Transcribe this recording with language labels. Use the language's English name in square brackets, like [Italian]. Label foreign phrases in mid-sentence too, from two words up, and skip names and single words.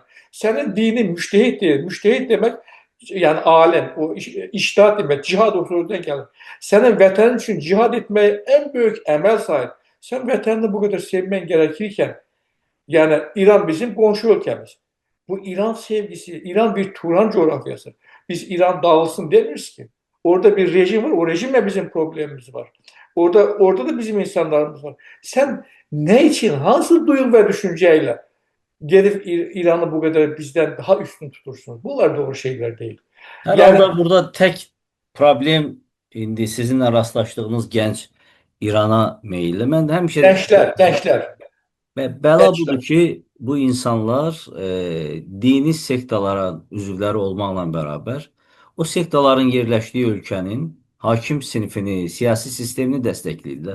[Azerbaijani] Sənin dinin müştehid deyir. Müştehid demək, yəni alim, o iştihat demək, cihad o sözdən gəlir. Sənin vətənin üçün cihad etməyi ən böyük əməl sayır. Sən vətənini bu qədər sevmən gərəkirkən, yəni İran bizim qonşu ölkəmiz. Bu İran sevgisi, İran bir Turan coğrafyası. [Turkish] Biz İran dağılsın demiyoruz ki. Orada bir rejim var, o rejimle bizim problemimiz var. Orada da bizim insanlarımız var. Sen ne için, hangi duygu ve düşünceyle gelip İran'ı bu kadar bizden daha üstün tutursunuz? Bunlar doğru şeyler değil. [Azerbaijani] Hər [Turkish] Yani [Azerbaijani] halda burada tək problem indi sizinlə rastlaşdığınız gənc İrana meyilli. Mən də həmişə [Turkish] gençler, [Azerbaijani] bəla budur [Turkish] gençler. [Azerbaijani] ki, bu insanlar dini sektalara üzvləri olmaqla bərabər o sektaların yerləşdiyi ölkənin hakim sinifini, siyasi sistemini dəstəkləyirlər.